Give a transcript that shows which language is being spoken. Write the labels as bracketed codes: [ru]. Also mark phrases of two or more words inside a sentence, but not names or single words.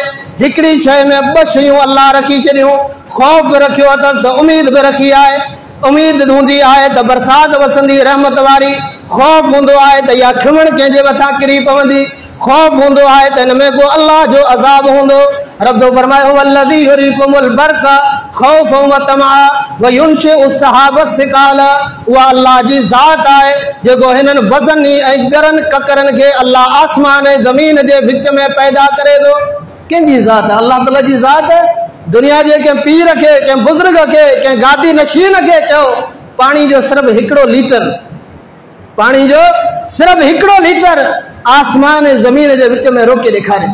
[sd] हिकिड़ी शइ में ॿ शयूं अल्लाह रखी छॾियूं, ख़ौफ़ बि रखियो अथसि त उमेद बि रखी आहे। उमेद हूंदी आहे त बरसाति वसंदी रहमत वारी, ख़ौफ़ हूंदो आहे त इहा खिमण कंहिंजे मथां किरी पवंदी, ख़ौफ़ हूंदो आहे त हिन में को अल्लाह जो अज़ाब हूंदो। रब तो फरमायो [ar] والذي يريكم البرق خوفا و طمعا و ينشئ السحاب الثقال, [sd] उहा अल्लाह जी ज़ात आहे जेको हिननि वज़नी ऐं गरनि ककरनि खे अल्लाह आसमान ऐं ज़मीन जे विच में पैदा करे थो। कंहिंजी ज़ात आहे? अल्लाह ताला जी ज़ात आहे। दुनिया जे कंहिं पीर खे, कंहिं बुज़ुर्ग खे, कंहिं गादी नशीन खे चओ पानी जो सिर्फ़ हिकिड़ो लीटर, पानी जो सिर्फ़ हिकिड़ो लीटर आसमान ऐं ज़मीन जे विच में रोके ॾेखारे।